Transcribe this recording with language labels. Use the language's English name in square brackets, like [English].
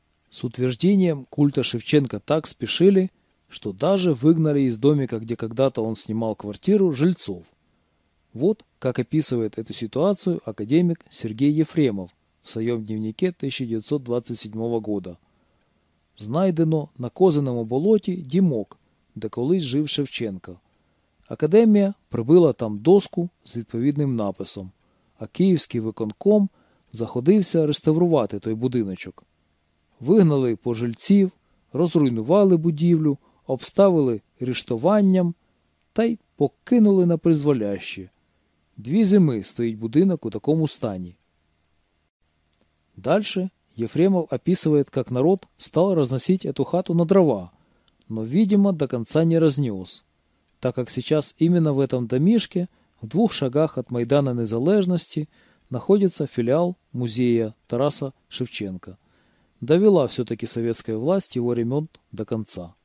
[Russian] С утверждением культа Шевченко так спешили, что даже выгнали из домика, где когда-то он снимал квартиру, жильцов. Вот как описывает эту ситуацию академик Сергей Ефремов в своем дневнике 1927 года. [Ukrainian] «Знайдено на Козиному болоті дімок, де колись жив Шевченко. Академія прибила там доску з відповідним написом, а київський виконком заходився реставрувати той будиночок. Вигнали пожильців, розруйнували будівлю, обставили ріштуванням та й покинули на призволяще. Дві зими стоїть будинок у такому стані». [Russian] Дальше Ефремов описывает, как народ стал разносить эту хату на дрова, но, видимо, до конца не разнес, так как сейчас именно в этом домишке, в двух шагах от Майдана Незалежності, находится филиал музея Тараса Шевченка. Довела все-таки советская власть его ремонт до конца.